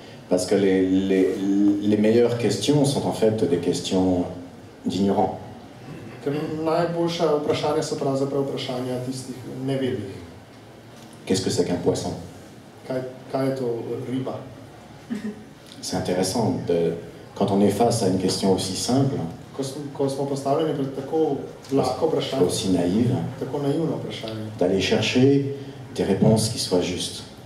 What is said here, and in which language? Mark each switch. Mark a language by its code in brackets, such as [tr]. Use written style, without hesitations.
[fr] Parce que les meilleures questions sont en fait des questions d'ignorants. [sl] Ker najboljša vprašanja so pravzaprav vprašanja tistih nevednih. [fr] Qu'est-ce que c'est qu'un poisson? [sl] Kaj je to riba? [fr] C'est intéressant, quand on est face à une question aussi simple, [sl] ko smo postavljeni pred tako lahko vprašanje, [fr] aussi naïve, [sl] tako naivno vprašanje, [fr] d'aller chercher des réponses qui soient justes.